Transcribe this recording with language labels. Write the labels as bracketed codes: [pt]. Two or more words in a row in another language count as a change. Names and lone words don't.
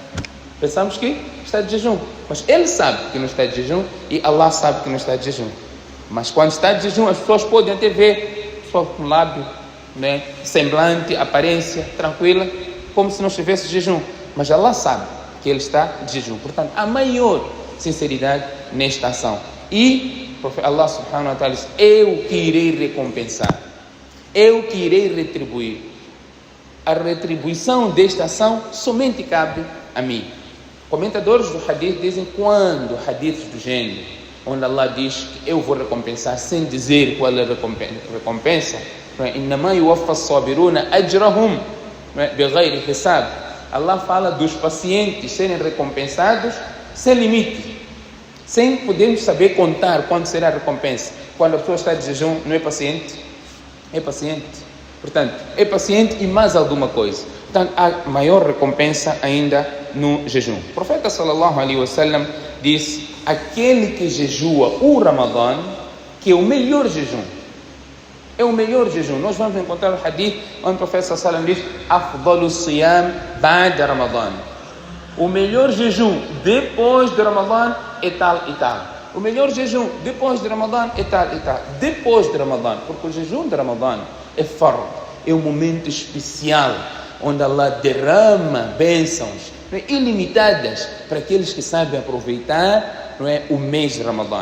[pt] Pensamos que está de jejum, mas ele sabe que não está de jejum e Allah sabe que não está de jejum. Mas quando está de jejum, as pessoas podem até ver, só com o lábio, né, semblante, aparência tranquila, como se não estivesse de jejum. Mas Allah sabe que ele está de jejum. Portanto, a maior sinceridade nesta ação. E Allah [ar] سبحانه وتعالى [pt] diz: eu que irei recompensar, eu que irei retribuir. A retribuição desta ação somente cabe a mim. Comentadores do hadith dizem, quando hadiths do gênero, onde Allah diz que eu vou recompensar sem dizer qual é a recompensa, [ar] إنما يوفى الصابرون أجرهم بغير حساب. [pt] Allah fala dos pacientes serem recompensados sem limite, sem podermos saber contar quando será a recompensa. Quando a pessoa está de jejum, não é paciente? É paciente. Portanto, é paciente e mais alguma coisa. Portanto, há maior recompensa ainda no jejum. O profeta [ar] صلى الله عليه وسلم [pt] disse: aquele que jejua o Ramadã, que é o melhor jejum, é o melhor jejum. Nós vamos encontrar o hadith onde o profeta [ar] صلى الله عليه وسلم [pt] diz: [ar] أفضل الصيام بعد رمضان. [pt] O melhor jejum depois de Ramadã é tal e tal. O melhor jejum depois de Ramadã é tal e tal. Depois de Ramadã, porque o jejum de Ramadã é fard, é um momento especial onde Allah derrama bênçãos, não é, ilimitadas para aqueles que sabem aproveitar, não é, o mês de Ramadã.